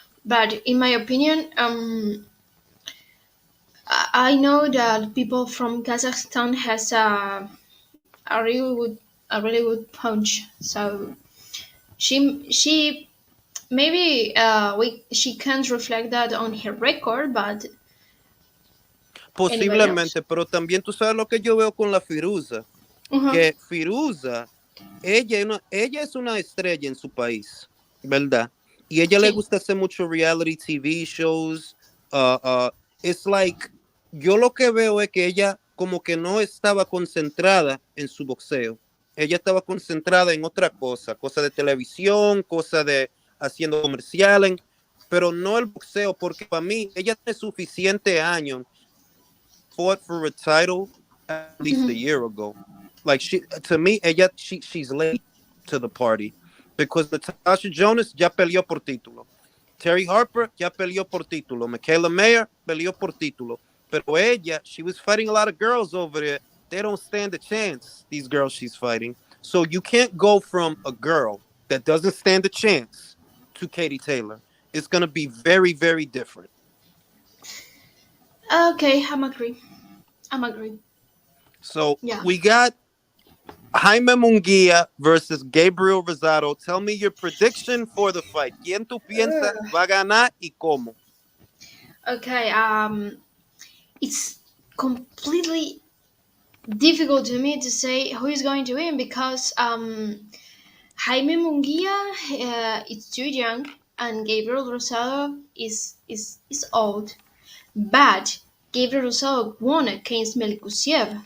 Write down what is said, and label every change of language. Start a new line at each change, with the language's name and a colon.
English: But in my opinion, I know that people from Kazakhstan has a really good, a really good punch. So she maybe we she can't reflect that on her record, but anybody else.
Spanish: Posiblemente, pero también tú sabes lo que yo veo con la Firuza, Uh-huh. que Firuza, ella es una estrella en su país, ¿verdad? Y a ella le Sí. gusta hacer mucho
English: reality TV shows. Uh, uh, it's like,
Spanish: yo lo que veo es que ella como que no estaba concentrada en su boxeo. Ella estaba concentrada en otra cosa de televisión, cosa de haciendo comerciales, pero no el boxeo, porque para mí ella tiene suficiente años
English: fought for a title at least a Mhm. year ago. Like she, to me,
Spanish: ella,
English: she's late to the party because Natasha Jonas
Spanish: ya peleó por título. Terry Harper ya peleó por título. Michaela Mayer peleó por título. Pero ella,
English: she was fighting a lot of girls over there. They don't stand a chance, these girls she's fighting. So you can't go from a girl that doesn't stand a chance to Katie Taylor. It's going to be very, very different. Okay, I'm agree. I'm agree. So Yeah. we got Jaime Munguia versus Gabriel Rosado. Tell me your prediction for the fight.
Spanish: ¿Quién tú piensas va a ganar y cómo?
English: Okay. It's completely difficult to me to say who is going to win because Jaime Munguia is too young and Gabriel Rosado is old. But Gabriel Rosado won against Melikusiev.